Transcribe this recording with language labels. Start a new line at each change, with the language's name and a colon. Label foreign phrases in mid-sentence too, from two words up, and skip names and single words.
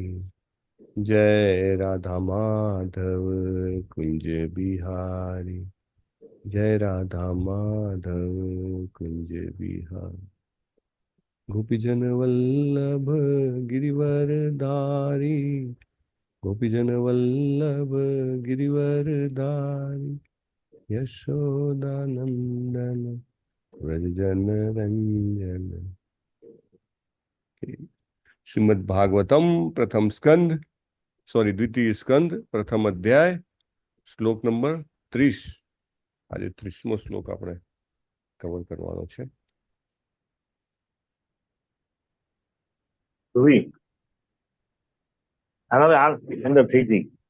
Hindi: जय राधा माधव कुंज बिहारी. जय राधा माधव कुंज बिहारी गोपीजन वल्लभ गिरिवर धारी. गोपीजन वल्लभ गिरिवर धारी यशोदानंदन व्रजजन रंजन.
Sanskrit: श्रीमद् भागवतम प्रथम स्कंद द्वितीय स्कंद प्रथम अध्याय श्लोक नंबर 30.
Gujarati: આજે 30મો શ્લોક આપણે કવર કરવાનો છે. અંદર થઈ ગઈ.